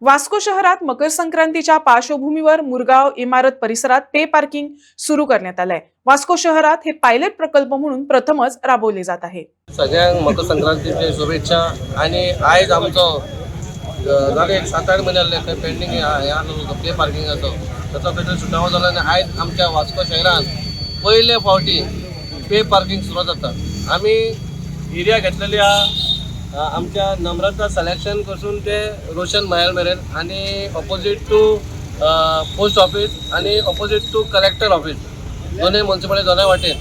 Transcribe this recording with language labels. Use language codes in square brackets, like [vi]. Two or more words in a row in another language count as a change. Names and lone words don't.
[mr] वास्को शहरात मकर संक्रांतीच्या पार्श्वभूमीवर मुरगाव इमारत परिसरात [en] pay parking [mr] सुरू करण्यात आलंय। वास्को शहरात हे पायलट प्रकल्प म्हणून प्रथमच राबवले जात आहे। [kok] सगळ्यांक मकर संक्रांतीची शुभेच्छा। आणि आज आमचो झाले 7-8 महिने पेंडिंग पे पार्किंगाचो त्याचा भितर सुटावो जालो आनी आज आमच्या वास्को शहरात पयले फावटी [en] pay parking [kok] सुरू जाता। आमी एरिया घेतलेली आमच्या नम्रता सिलेक्शन पासून ते रोशन महल मेरेन आणि [en] opposite to post office [kok] आणि [en] opposite to collector office [kok] दोन्ही म्युनिसिपालिटी दोन्ही वाटेन।